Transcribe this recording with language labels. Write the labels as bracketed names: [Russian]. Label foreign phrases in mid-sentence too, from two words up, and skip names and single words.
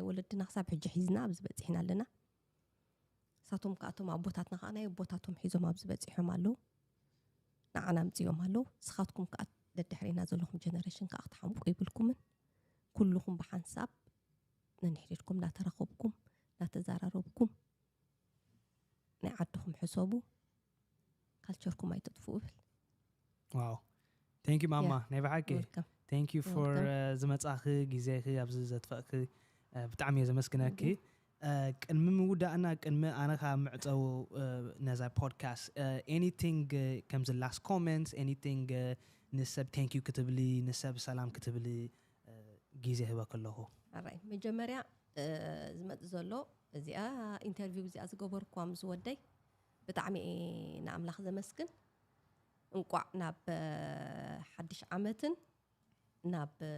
[Tigrinya] ወለድና ክሳብ ሕጂ ሒዝና ኣብዚ በፂሕና ኣለና ሳቶም ከኣቶም ኣቦታትና ከዓ ናይ ኣቦታቶም ሒዞም ኣብዚ በፂሖም ኣለዉ ንዓና ምፅኦም ኣለዉ ስኻትኩም ከዓ ደድሕሪና ዘለኹም ጀነሬሽን ከዓ ክትሓምቁ ይብልኩምን ኩልኹም ብሓንሳብ ነንሕሪድኩም እንዳተረኸብኩም እንዳተዘራረብኩም ናይ ዓድኹም ሕሰቡ ካልቸርኩም ኣይተጥፍኡ ብል ዋው [English] thank you mama [Tigrinya] ናይ ባዓቂ welcome. [English] thank you for [Tigrinya] ዝመጻኺ ጊዜኺ ኣብዚ ዘጥፈእኺ ብጣዕሚ እየ ዘመስግነኪ ቅድሚ ምውዳእና ቅድሚ ኣነ ካብ ምዕፀው ነዛ ፖድካስት anything ከምዚ [English] last comments anything [Tigrinya] ንሰብ [English] thank you [Tigrinya] ክትብሊ ንሰብ ሰላም ክትብሊ ጊዜ ህበክ ኣለኹ ኣራይ መጀመርያ ዝመጽእ ዘሎ እዚኣ ኢንተርቪው እዚኣ ዝገበርኳ ምስ ወደይ ብጣዕሚ ንኣምላኽ ዘመስግን እንቋዕ ናብ ሓድሽ ዓመትን ናብ